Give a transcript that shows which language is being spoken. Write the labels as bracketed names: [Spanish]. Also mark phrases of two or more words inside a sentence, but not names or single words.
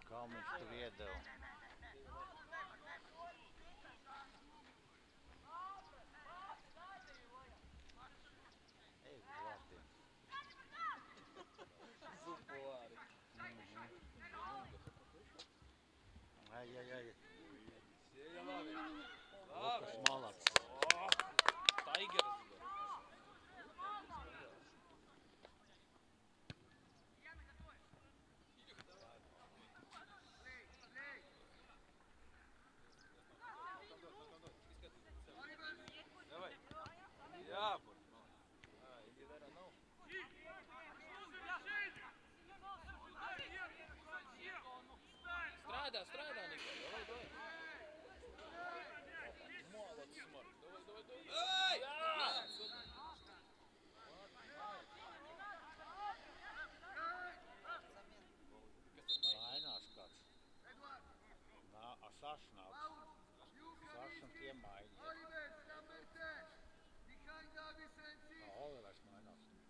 [Latvian] Tomić tur iedeva. Ej, uz vārtiem. Zupolāri. Ai. Sēja labi. Lukas malac. Taigers. [Russian] Давай. [Latvian] Jābūt. [Russian] Иди вера, ну. [Latvian] Strādā, Nikolai. [Russian] Давай. Молодец, Марк. Давай. [Latvian] Ej! Mainās kāds. Saša nāks. Saša un tie mainās. Olivers mainās.